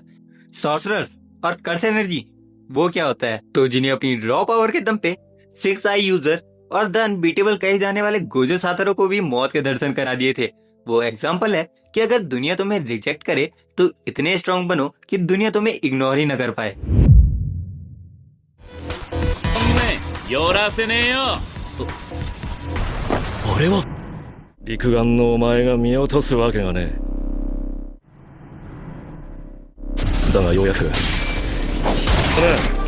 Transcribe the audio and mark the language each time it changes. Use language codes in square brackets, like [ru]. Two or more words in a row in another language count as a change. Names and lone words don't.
[hi] सॉर्सरर्स और [en] curse energy, [hi] वो क्या होता है? तोजी ने अपनी [en] raw power [hi] के दम पे [en] 6 eye user [hi] और [en] the unbeatable [hi] कहे जाने वाले गोजो सातरो को भी मौत के दर्शन करा दिए थे। वो एग्जाम्पल है कि अगर दुनिया तुम्हें रिजेक्ट करे तो इतने स्ट्रॉन्ग बनो कि दुनिया तुम्हें इग्नोर ही न कर पाए। [ja] 寄らせねえよ。あれは陸眼のお前が見落とすわけがねえ。だがようやく。これ。